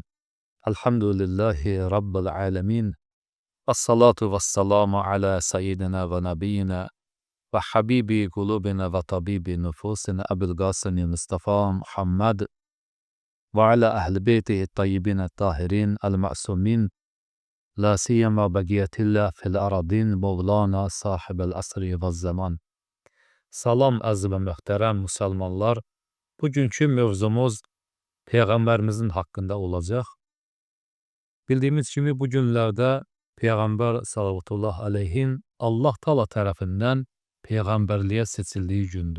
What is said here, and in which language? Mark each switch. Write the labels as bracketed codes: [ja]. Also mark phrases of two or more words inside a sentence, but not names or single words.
[ar] الحمد لله رب العالمين. الصلاة والسلام على سيدنا ونبينا وحبيب قلوبنا وطبيب نفوسنا أبي القاسم مصطفى محمد وعلى أهل بيته الطيبين الطاهرين المعصومين لا سيما بقية الله في الأرضين مولانا صاحب العصر والزمان. [az] Salam əziz və möhtərəm müsəlmanlar. Bugünkü mövzumuz Peyğəmbərimizin haqqında olacaq. Bildiyimiz kimi bu günlərdə Peyğəmbər [ar] صلى الله عليه [az] Allah Taala tərəfindən Peyğəmbərliyə seçildiyi gündür.